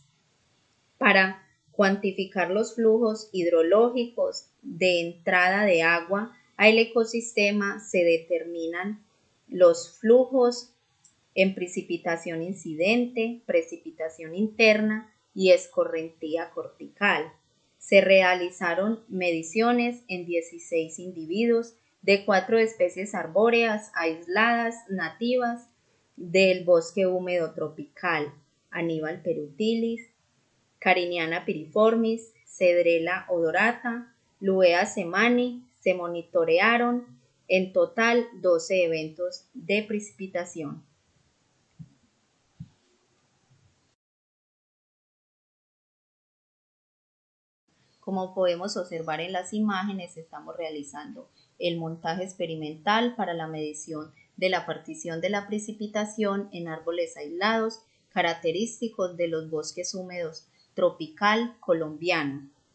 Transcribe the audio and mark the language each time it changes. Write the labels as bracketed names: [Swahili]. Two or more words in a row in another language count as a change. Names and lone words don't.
[Spanish] Para cuantificar los flujos hidrológicos de entrada de agua al ecosistema se determinan los flujos en precipitación incidente, precipitación interna y escorrentía cortical. Se realizaron mediciones en 16 individuos de 4 especies arbóreas aisladas nativas del bosque húmedo tropical: Aníbal perutilis, Cariniana piriformis, Cedrela odorata, Luea semani. Se monitorearon en total 12 eventos de precipitación. Como podemos observar en las imágenes, estamos realizando el montaje experimental para la medición de la partición de la precipitación en árboles aislados característicos de los bosques húmedos tropical colombiano.